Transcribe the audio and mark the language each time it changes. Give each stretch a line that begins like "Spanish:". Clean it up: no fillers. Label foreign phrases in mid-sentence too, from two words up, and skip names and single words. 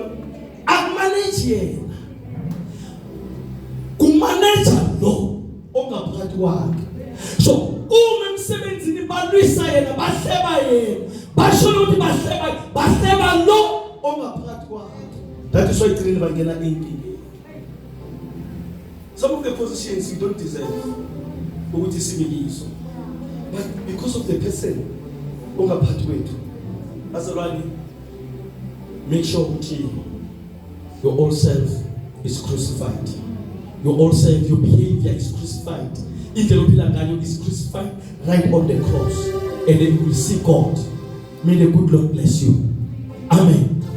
Zulu: Akumanage yena. Kumanage lo ongaphakathi kwakhe. So uma emsebenzini balwisa yena bahleba yena. Basho ukuthi bahleba lo ongaphakathi kwakhe.
English: That is why training
Zulu: bangena empini.
English: Some of the positions you don't deserve.
Zulu: Ukuthi simikiso.
English: But because of the person
Zulu: ongaphathi wethu bazalwane,
English: make sure ukuthi your old self is crucified. Your old self, your behavior is crucified.
Zulu: Indlela ophila ngayo
English: is crucified right on the cross, and then you will see God. May the good Lord bless you. Amen.